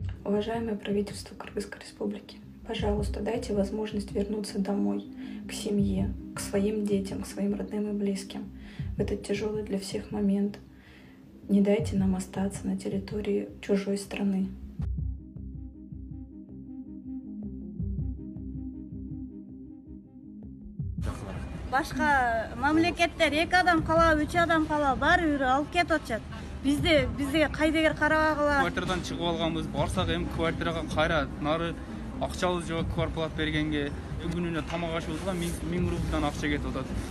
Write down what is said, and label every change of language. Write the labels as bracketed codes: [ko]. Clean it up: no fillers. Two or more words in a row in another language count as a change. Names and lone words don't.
[ru] Уважаемое правительство Кыргызской Республики, пожалуйста, дайте возможность вернуться домой, к семье, к своим детям, к своим родным и близким в этот тяжелый для всех момент. Не дайте нам остаться на территории чужой страны. [ky] Башка мамлекеттер 2 адам калабы, 3 адам калабы, баары бирөө алып кетип атышат. Бизде кайдагер карабагыла. Квартирадан чыгып алганбыз, барсак эми квартирага кайра нары акчабыз жок, квартплат бергенге күнүнө тамак ашыбызга 1000 рубльдан акча кетип атат.